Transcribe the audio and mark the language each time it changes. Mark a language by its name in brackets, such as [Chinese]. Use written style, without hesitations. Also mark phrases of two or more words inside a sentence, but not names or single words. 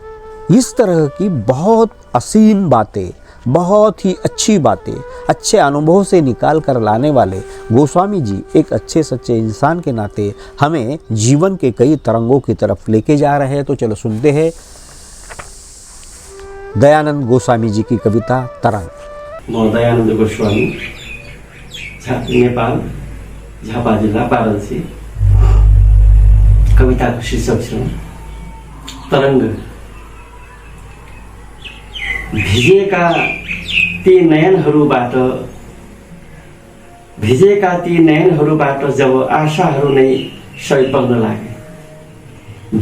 [Hindi] इस तरह की बहुत असीम बातें, बहुत ही अच्छी बातें, अच्छे अनुभव से निकाल कर लाने वाले गोस्वामी जी एक अच्छे सच्चे इंसान के नाते हमें जीवन के कई तरंगों की तरफ लेके जा रहे हैं। तो चलो सुनते हैं दयानंद गोस्वामी जी की कविता तरंग। [Nepali] म दयानंद गोस्वामी, नेपाल झापा जिल्ला बाराणसी। कविताको शीर्षक छ तरंग। भिजेका ती नयनहरूबाट जब आशाहरू नै सय बग्न लागे।